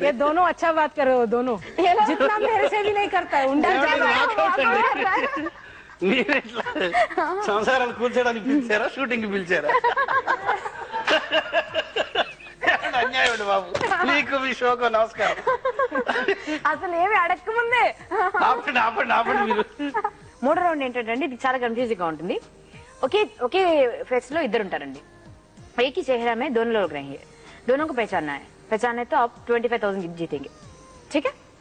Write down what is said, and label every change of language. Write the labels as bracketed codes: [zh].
[hi] ये दोनों अच्छा बात कर रहे हो, दोनों जितना मेरे से भी नहीं करता है उनका. [te] మీరు ఇట్లా సంసారాలు కూర్చోడానికి పిలిచారా, షూటింగ్ పిలిచారా? అన్యాయం బాబు, మీకు మీ షోకు నమస్కారం. అసలు ఏమి అడక్క ముందే ఆపండి ఆపండి ఆపండి. మీరు మూడో రౌండ్ ఏంటంటే ఇది చాలా కన్ఫ్యూజింగ్ గా ఉంటుంది. ఒకే ఫేస్ లో ఇద్దరు ఉంటారండి. [hi] एक ही चेहरा में दोनों लोग रहेंगे, दोनों को पहचानना है. पहचानना है तो आप 25,000 जीतेंगे, ठीक है?